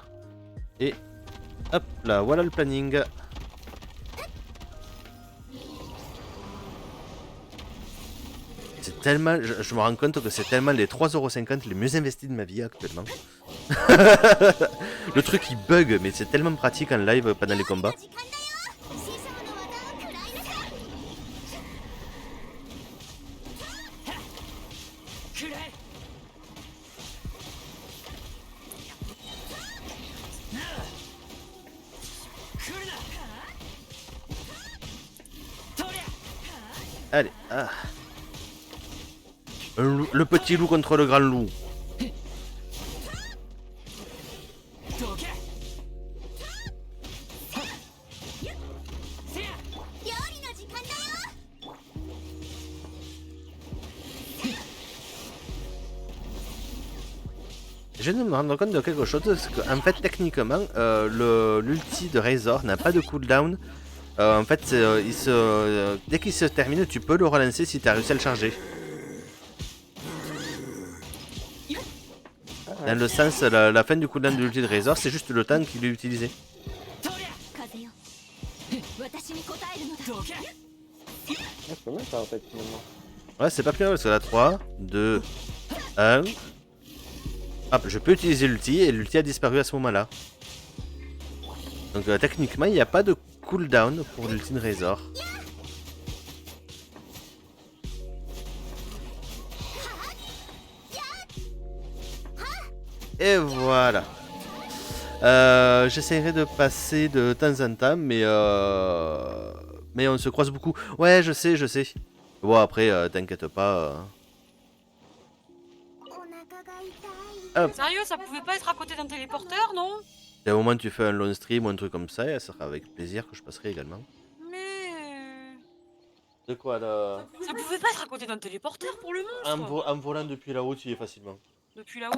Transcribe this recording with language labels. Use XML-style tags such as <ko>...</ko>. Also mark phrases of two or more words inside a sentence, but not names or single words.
<fr>Et hop là, voilà le planning. C'est tellement, je me rends compte que c'est tellement les 3,50€ les mieux investis de ma vie actuellement. Le truc il bug, mais c'est tellement pratique en live pendant les combats.</fr> <ja>時間だよ。師匠の技を食らいなさい。くらえ</ja> <fr>Allez, ah. Le petit loup contre le grand loup.</fr> <ja>どけせや料理の時間だよ。</ja> <fr>Je viens de me rendre compte de quelque chose, c'est qu'en fait techniquement l'ulti de Razor n'a pas de cooldown. En fait dès qu'il se termine tu peux le relancer si tu as réussi à le charger. Dans le sens la fin du cooldown de l'ulti de Razor c'est juste le temps qu'il est utilisé.</fr> <ja>とりゃ風よ。私に答えるのだ。どけ</ja> <fr>Ah, c'est pas mal ça en fait finalement. Ouais c'est pas plus mal parce que là 3, 2, 1. Hop, je peux utiliser l'ulti et l'ulti a disparu à ce moment là. Donc techniquement il n'y a pas de cooldown pour l'ulti de Razor. Et voilà. J'essaierai de passer de temps en temps, mais on se croise beaucoup. Ouais, je sais, je sais. Bon après, t'inquiète pas.</fr> <ja>お腹が痛い。</ja> <fr>Hop. Sérieux, ça pouvait pas être à côté d'un téléporteur, non? Dès le moment où tu fais un long stream ou un truc comme ça, et ça sera avec plaisir que je passerai également. Mais... De quoi là? Ça pouvait pas être à côté d'un téléporteur pour le monstre. En volant depuis là-haut, tu y es facilement. Depuis là-haut.</fr>